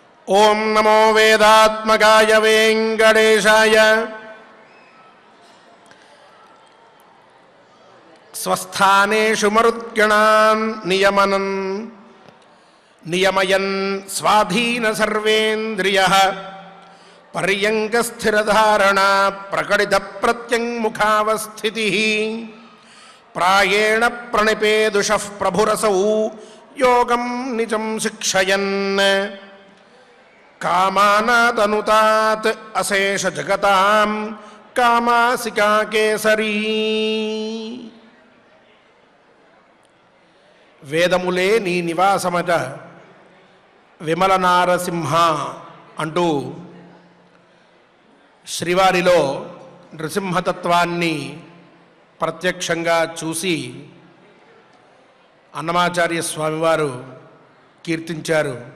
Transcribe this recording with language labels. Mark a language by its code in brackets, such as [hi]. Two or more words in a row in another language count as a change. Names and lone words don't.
[sa] ఓం నమో వేదాత్మకాయ వెంకటేశాయ. స్वस्थानेषु मरुद्गणान् नियमयन् स्वाधीन सर्वेन्द्रियः पर्यङ्कस्थिरधारणा प्रकटित प्रत्यङ्मुखावस्थितिः प्रायेण प्रणिपेदुषः प्रभुरसौ योगं निजं शिक्षयन् कामानादनुतात् अशेष जगतां कामासिका केसरी. [te] వేదములే నీ నివాసమట విమల నారసింహ అంటూ శ్రీవారిలో నృసింహతత్వాన్ని ప్రత్యక్షంగా చూసి అన్నమాచార్య స్వామివారు కీర్తించారు.